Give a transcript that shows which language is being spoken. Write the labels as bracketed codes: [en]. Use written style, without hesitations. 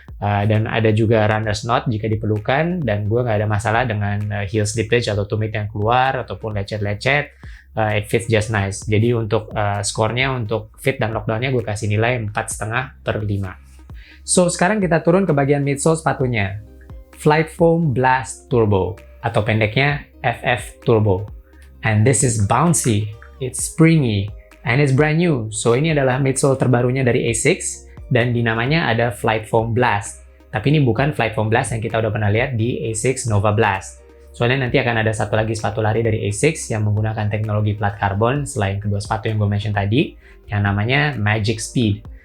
[id] Dan ada juga runner's knot jika diperlukan, dan gue nggak ada masalah dengan heel slippage atau tumit yang keluar ataupun lecet-lecet. [en] It fits just nice. [id] Jadi untuk skornya untuk fit dan lockdownnya gue kasih nilai 4,5/5. So sekarang kita turun ke bagian midsole sepatunya. Flight Foam Blast Turbo atau pendeknya FF Turbo. [en] And this is bouncy, it's springy, and it's brand new. [id] So ini adalah midsole terbarunya dari Asics. Dan di namanya ada Flight Foam Blast. Tapi ini bukan Flight Foam Blast yang kita udah pernah lihat di Asics Nova Blast. Soalnya nanti akan ada satu lagi sepatu lari dari Asics yang menggunakan teknologi plat karbon selain kedua sepatu yang gue mention tadi, yang namanya Magic Speed.